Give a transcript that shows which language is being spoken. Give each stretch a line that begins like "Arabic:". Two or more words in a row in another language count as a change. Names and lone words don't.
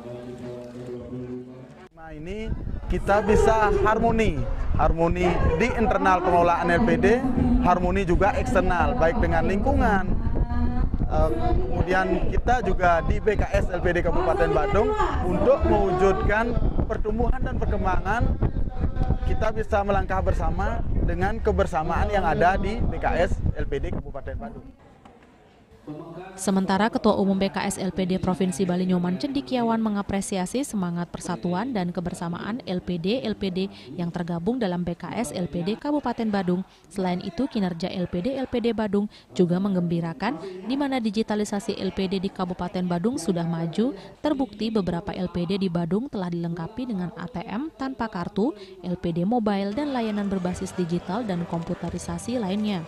Indonesian: Ini kita bisa harmoni di internal pengelolaan LPD, harmoni juga eksternal, baik dengan lingkungan. Kemudian kita juga di BKS LPD Kabupaten Badung untuk mewujudkan pertumbuhan dan perkembangan, kita bisa melangkah bersama dengan kebersamaan yang ada di BKS LPD Kabupaten Badung. Sementara Ketua Umum BKS LPD Provinsi Bali Nyoman Cendikiawan mengapresiasi semangat persatuan dan kebersamaan LPD-LPD yang tergabung dalam BKS LPD Kabupaten Badung. Selain itu, kinerja LPD-LPD Badung juga menggembirakan, di mana digitalisasi LPD di Kabupaten Badung sudah maju. Terbukti beberapa LPD di Badung telah dilengkapi dengan ATM tanpa kartu, LPD mobile, dan layanan berbasis digital dan komputerisasi lainnya.